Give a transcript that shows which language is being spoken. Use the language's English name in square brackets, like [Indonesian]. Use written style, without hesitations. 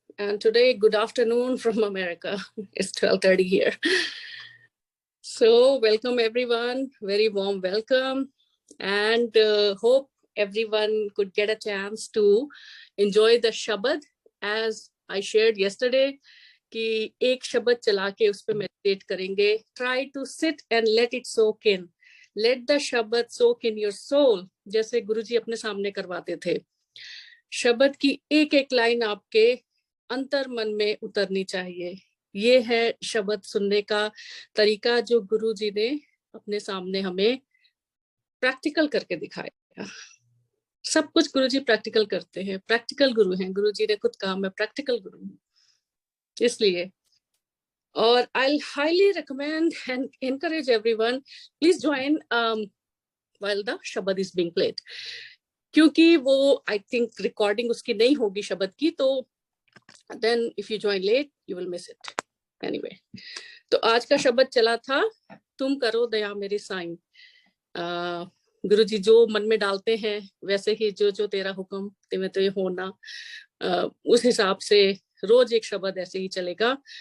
[English] And today, good afternoon from America. It's 12:30 here. So, welcome everyone. Very warm welcome. And hope everyone could get a chance to enjoy the Shabad as I shared yesterday. [Hindi] कि एक शब्द चला के उस पर meditate करेंगे. [English] Try to sit and let it soak in. Let the शब्द soak in your soul, [Hindi] जैसे गुरुजी अपने सामने करवाते थे. शब्द की एक एक लाइन आपके अंतर मन में उतरनी चाहिए. ये है शब्द सुनने का तरीका जो गुरुजी ने अपने सामने हमें प्रैक्टिकल करके दिखाया. सब कुछ गुरुजी प्रैक्टिकल करते हैं. प्रैक्टिकल गुरु हैं. गुरुजी ने खुद कहा मैं प्रैक्टिकल गुरु हूँ. इसलिए और [English] I'll highly recommend and encourage everyone, please join while the Shabad is being played. [Hindi] क्योंकि वो [English] I think recording [Hindi] उसकी नहीं होगी शब्द की, तो [English] then if you join late you will miss it. [Hindi] Anyway, तो आज का शब्द चला था तुम करो दया मेरी साईं. गुरुजी जो मन में डालते हैं वैसे ही जो जो तेरा हुक्म तिमें तो ये होना, उस हिसाब से रोज एक शब्द ऐसे ही चलेगा.